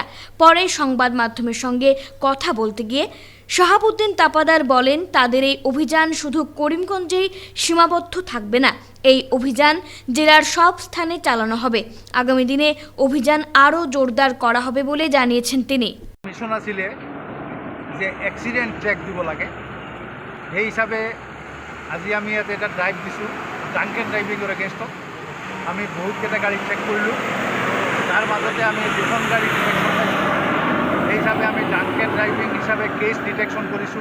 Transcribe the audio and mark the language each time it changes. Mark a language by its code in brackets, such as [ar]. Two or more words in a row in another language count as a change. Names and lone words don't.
[bn] পরে সংবাদ মাধ্যমের সঙ্গে কথা বলতে গিয়ে শাহাবুদ্দিন তাপাদার বলেন, তাদের এই অভিযান শুধু করিমগঞ্জেই সীমাবদ্ধ থাকবে না, এই অভিযান জেলার সব স্থানে চালানো হবে। আগামী দিনে অভিযান আরও জোরদার করা হবে বলে জানিয়েছেন তিনি। [as] মিশন আছিলে যে [en] accident track [as] দিব লাগে, সেই হিচাপে আজি আমি ইয়াতে এটা ড্ৰাইভ দিছোঁ [en] drunk and driving against. [as] আমি বহুতকেইটা গাড়ী ট্ৰেক কৰিলোঁ, তাৰ মাজতে আমি 2খন গাড়ী ডিটেকশ্যন পাইছোঁ। সেই হিচাপে আমি [en] drunk and driving [as] হিচাপে [en] case detection [as] কৰিছোঁ।